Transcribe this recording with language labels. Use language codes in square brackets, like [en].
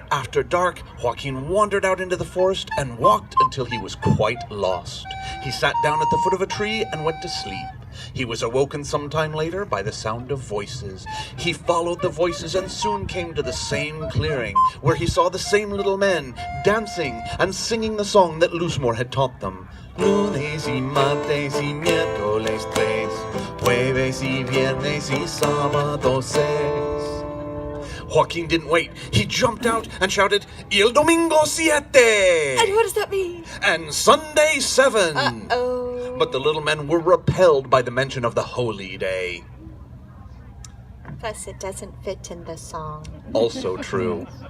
[en] After dark, Joaquin wandered out into the forest and walked until he was quite lost. He sat down at the foot of a tree and went to sleep. He was awoken sometime later by the sound of voices. He followed the voices and soon came to the same clearing, where he saw the same little men dancing and singing the song that Loosemore had taught them. [es] Lunes y martes y miércoles tres, jueves y viernes y sábado seis. [en] Joaquin didn't wait. He jumped out and shouted, [es] "El domingo siete!" [en] And what does that mean? And Sunday 7. Uh-oh. But the little men were repelled by the mention of the holy day. Plus, it doesn't fit in the song. Also true.